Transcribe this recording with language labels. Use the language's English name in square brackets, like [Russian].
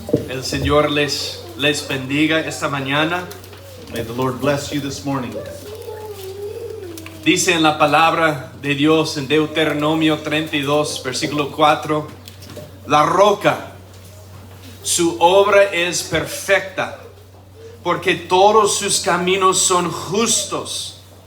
[Spanish] El Señor les bendiga esta mañana. [English] May the Lord bless you this morning. [Spanish] Dice en la palabra de Dios en Deuteronomio 32, versículo 4, la roca, su obra es perfecta, porque todos sus caminos son justos.